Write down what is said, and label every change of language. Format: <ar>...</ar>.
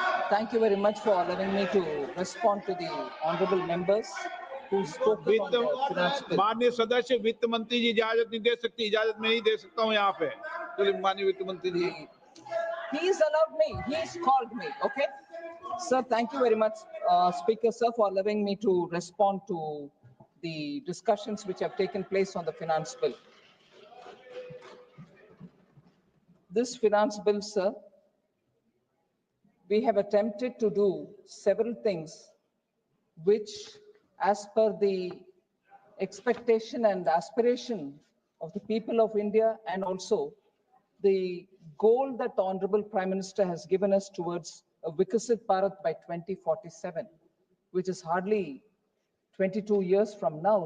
<en>Thank you very much for allowing me to respond to the honorable members who spoke on the finance bill.</en> <hi>माननीय सदस्य वित्त मंत्री जी इजाजत नहीं दे सकती, इजाजत मैं ही दे सकता हूँ यहाँ पे। तो माननीय वित्त मंत्री जी,</hi> <en>He's allowed me. He's called me. Okay, sir. Thank you very much, Speaker sir, for allowing me to respond to the discussions which have taken place on the finance bill. This finance bill, sir, we have attempted to do several things which, as per the expectation and aspiration of the people of India, and also the goal that the Honorable Prime Minister has given us towards a Vikasit Bharat by 2047, which is hardly 22 years from now.</en>